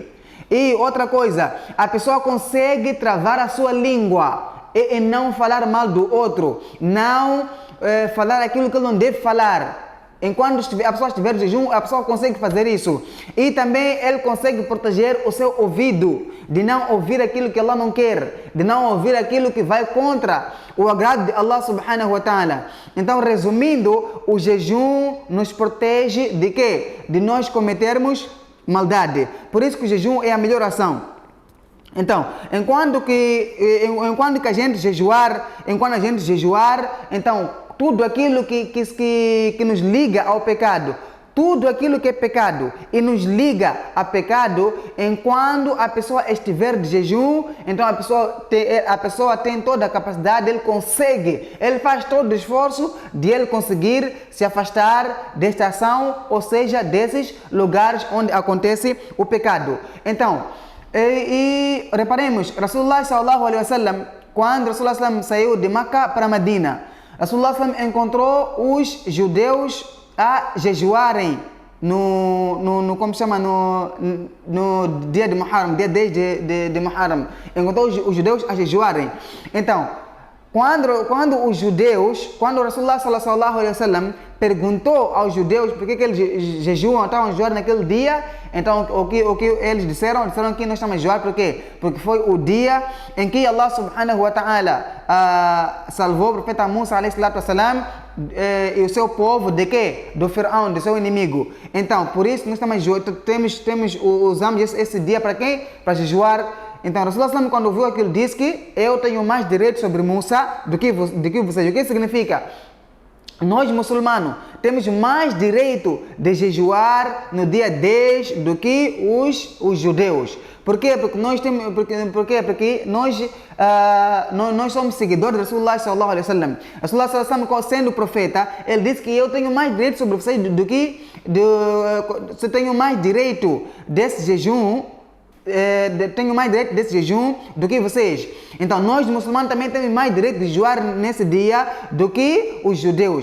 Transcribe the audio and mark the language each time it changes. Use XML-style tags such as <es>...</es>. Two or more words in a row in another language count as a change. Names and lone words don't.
<pt>E outra coisa, a pessoa consegue travar a sua língua e não falar mal do outro. Não falar aquilo que ele não deve falar. Enquanto a pessoa estiver de jejum, a pessoa consegue fazer isso. E também ele consegue proteger o seu ouvido, de não ouvir aquilo que Allah não quer, de não ouvir aquilo que vai contra o agrado de Allah</pt> <ar>سبحانه وتعالى.</ar> <pt>Então, resumindo, o jejum nos protege de quê? De nós cometermos maldade. Por isso que o jejum é a melhor ação. Então, enquanto a gente jejuar, então, tudo aquilo que nos liga ao pecado, tudo aquilo que é pecado e nos liga a pecado, enquanto a pessoa estiver de jejum, então a pessoa tem toda a capacidade, ele faz todo o esforço de ele conseguir se afastar desta ação, ou seja, desses lugares onde acontece o pecado. Então, e reparemos,</pt> <ar>رسول الله صلى الله عليه وسلم,</ar> <pt>quando</pt> <ar>رسول الله صلى الله</ar> <pt>saiu de Meca para Medina,</pt> <ar>رسول الله صلى الله</ar> <pt>encontrou os judeus a jejuarem no dia de Muharram, dia 10 de Muharram. Encontrou os judeus a jejuarem. Então, quando o</pt> <ar>رسول الله صلى الله عليه وسلم</ar> <pt>perguntou aos judeus por que eles jejuam, estavam a jejuar naquele dia, então o que eles disseram que nós estamos a jejuar por quê? Porque foi o dia em que Allah</pt> <ar>سبحانه وتعالى</ar> <pt>salvou o profeta Musa</pt> <ar>عليه الصلاة والسلام</ar> <pt>e o seu povo de quê? Do Faraó, do seu inimigo. Então, por isso nós usamos esse dia para quê? Para jejuar. Então, Rasulullah, quando ouviu aquilo, disse que eu tenho mais direito sobre Musa do que vocês. O que significa? Nós, muçulmanos, temos mais direito de jejuar no dia 10 do que os judeus. Por quê? Porque nós somos seguidores de</pt> <ar>رسول الله صلى الله عليه وسلم. رسول الله صلى الله عليه وسلم,</ar> <pt>sendo profeta, ele disse que eu tenho mais direito sobre vocês eu tenho mais direito desse jejum. Tenho mais direito desse jejum do que vocês. Então, nós muçulmanos também temos mais direito de jejuar nesse dia do que os judeus.</pt>